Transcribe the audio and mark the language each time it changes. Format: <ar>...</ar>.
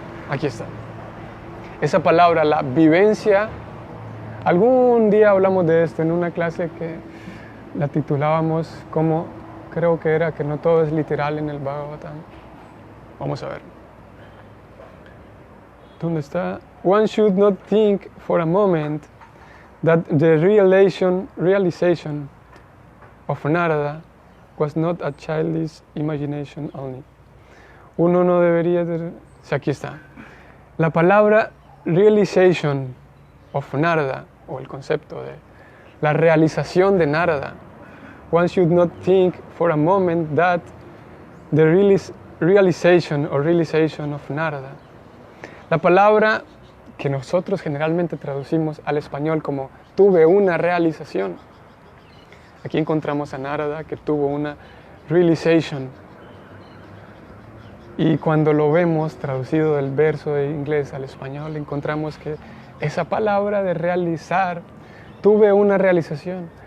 <es>Aquí está. Esa palabra, la vivencia, algún día hablamos de esto en una clase que la titulábamos como, creo que era que no todo es literal en el Bhagavatam. Vamos a ver. ¿Dónde está?</es> <en>One should not think for a moment that the realization of Narada was not a childish imagination only.</en> <es>Uno no debería de... Sí, aquí está. La palabra</es> <en>realization of Narada,</en> <es>o el concepto de la realización de Narada.</es> <en>One should not think for a moment that the realization of Narada.</en> <es>La palabra que nosotros generalmente traducimos al español como tuve una realización. Aquí encontramos a Narada que tuvo una realization. Y cuando lo vemos traducido del verso de inglés al español, encontramos que esa palabra de realizar, tuve una realización.</es>